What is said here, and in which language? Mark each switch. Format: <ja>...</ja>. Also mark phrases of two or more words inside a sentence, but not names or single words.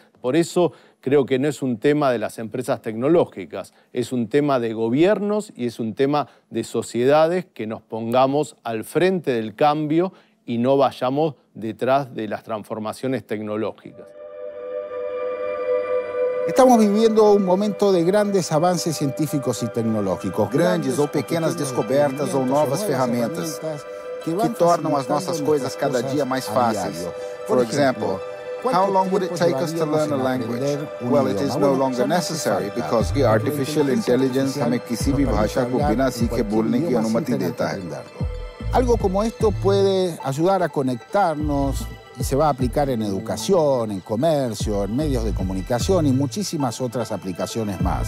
<es>Por eso creo que no es un tema de las empresas tecnológicas, es un tema de gobiernos y es un tema de sociedades que nos pongamos al frente del cambio y no vayamos detrás de las transformaciones tecnológicas. Estamos viviendo un momento de grandes avances científicos y tecnológicos.</es> <pt>Grandes ou pequenas descobertas ou novas ferramentas que tornam as nossas coisas cada dia mais fáceis. Por exemplo,</pt> <en>how long would it take us to learn a language? Well, it is no longer necessary because artificial intelligence</en> <hi>हमें किसी भी भाषा को बिना सीखे बोलने की अनुमति देता है.</hi> <es>Algo como esto puede ayudar a conectarnos y se va a aplicar en educación, en comercio, en medios de comunicación y muchísimas otras aplicaciones más.</es>